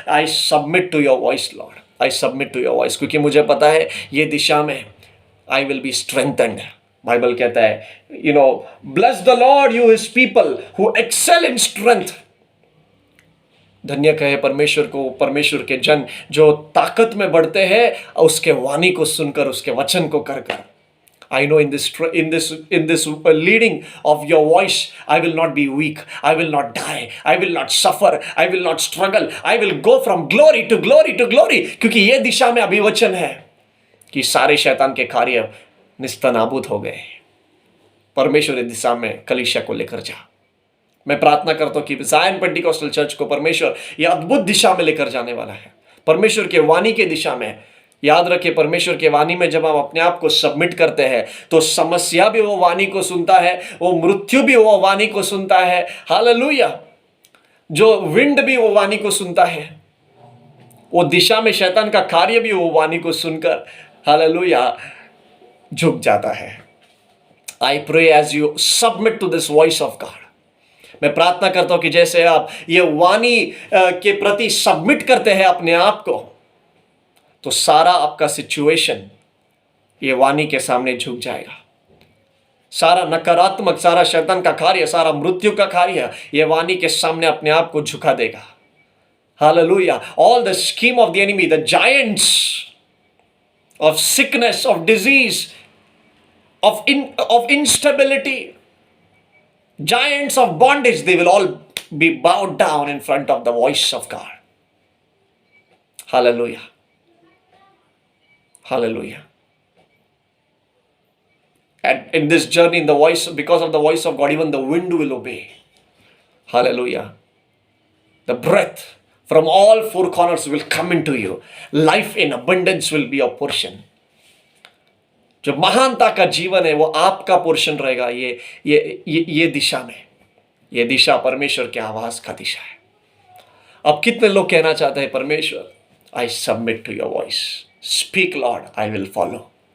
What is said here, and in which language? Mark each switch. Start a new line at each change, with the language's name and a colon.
English: I submit to your voice lord, I submit to your voice,
Hindi: क्योंकि मुझे पता है ये दिशा में
English: I will be strengthened.
Hindi: बाइबल कहता है
English: Bless the lord you his people who excel in strength.
Hindi: धन्य कहे परमेश्वर को, परमेश्वर के जन जो ताकत में बढ़ते हैं उसके वाणी को सुनकर, उसके वचन को कर।
English: I know in this leading of your voice, I will not be weak, I will not die, I will not suffer, I will not struggle, I will go from glory to glory to glory।
Hindi: क्योंकि ये दिशा में अभी वचन है कि सारे शैतान के कार्य निस्तनाबूद हो गए। परमेश्वर इस दिशा में कलीसिया को लेकर जा। मैं प्रार्थना करता हूं कि ज़ायन पेंटिकॉस्टल चर्च को परमेश्वर यह अद्भुत दिशा में लेकर जाने वाला है, परमेश्वर के वाणी के दिशा में। याद रखिए, परमेश्वर के वाणी में जब हम अपने आप को सबमिट करते हैं तो समस्या भी वो वाणी को सुनता है, वो मृत्यु भी वो वाणी को सुनता है। हालेलुया। जो विंड भी वो वाणी को सुनता है, वो दिशा में शैतान का कार्य भी वो वाणी को सुनकर, हालेलुया, झुक जाता है।
English: I pray as you submit to this voice of God,
Hindi: मैं प्रार्थना करता हूं कि जैसे आप ये वाणी के प्रति सबमिट करते हैं अपने आप को, तो सारा आपका सिचुएशन ये वाणी के सामने झुक जाएगा। सारा नकारात्मक, सारा शैतान का कार्य, सारा मृत्यु का कार्य ये वाणी के सामने अपने आप को झुका देगा। Hallelujah.
English: All the scheme of the enemy, the giants of sickness, of disease, of instability, giants of bondage, they will all be bowed down in front of the voice of God. Hallelujah. Hallelujah. And in this journey, in the voice, because of the voice of God, even the wind will obey. Hallelujah. The breath From all four corners will come into you. Life in abundance will be your portion.
Hindi: जो महानता का जीवन है वो आपका portion रहेगा ये दिशा में। ये दिशा परमेश्वर के आवाज का दिशा है। अब कितने लोग कहना चाहते हैं, परमेश्वर
English: I submit to your voice, speak lord, I will follow.